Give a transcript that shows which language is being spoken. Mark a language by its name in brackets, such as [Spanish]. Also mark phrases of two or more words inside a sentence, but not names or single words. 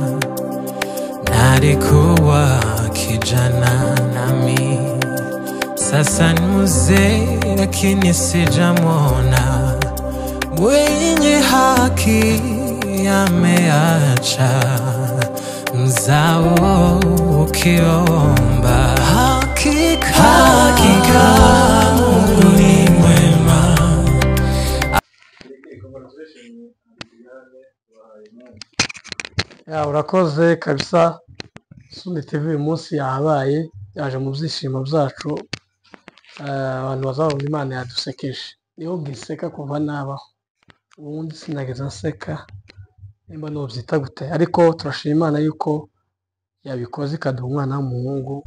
[Swahili] Alikuwa kijana nami, sasa ni mzee lakini sijamwona. Mwenye haki ameacha, mzao ukiomba. Hakika Mungu ni mwema. [Kinyarwanda] Urakoze kabisa. Suni TV uyu munsi yahabaye, yaje mu byishimo byacu. Abantu bazabona Imana yadusekeje. Niho ngiseka kuva nabaho, ubundi sinageze nseka nimba nobyita gute, ariko turashima Imana yuko yabikoze ikaduha umwana w'umuhungu.